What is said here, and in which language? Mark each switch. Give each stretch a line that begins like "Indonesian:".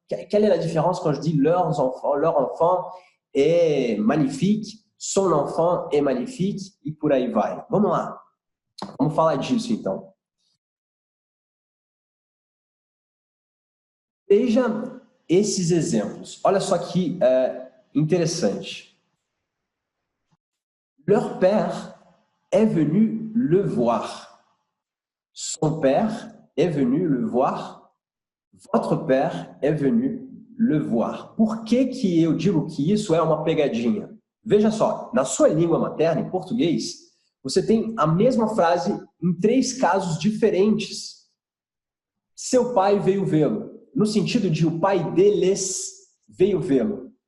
French: Quelle est la différence quand je dis leurs enfants? Leur enfant est magnifique, son enfant est magnifique
Portuguese: e por aí vai. Vamos lá, vamos falar disso então. Veja esses exemplos. Olha só que interessante.
French: Leur père est venu le voir. Son père est venu le voir. Votre père est venu le voir.
Portuguese: Por que que eu digo que isso é uma pegadinha? Veja só, na sua língua materna, em português, você tem a mesma frase em 3 casos diferentes. Seu pai veio vê-lo, no sentido de o pai deles veio vê-lo.